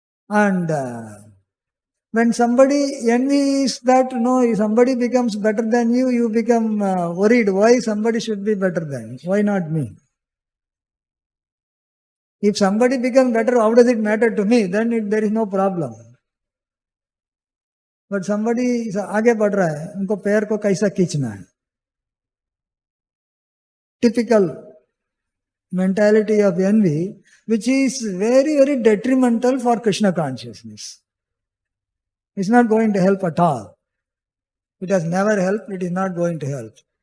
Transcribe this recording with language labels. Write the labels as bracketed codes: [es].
[en] And when somebody envies that, somebody becomes better than you, you become worried. Why somebody should be better than? Why not me? If somebody becomes better, how does it matter to me? Then there is no problem. But somebody [hi] आगे बढ़ रहा है, उनको पैर को कैसा खींचना है? [en] Typical mentality of envy, which is very, very detrimental for Krishna consciousness. It's not going to help at all. It has never helped, it is not going to help.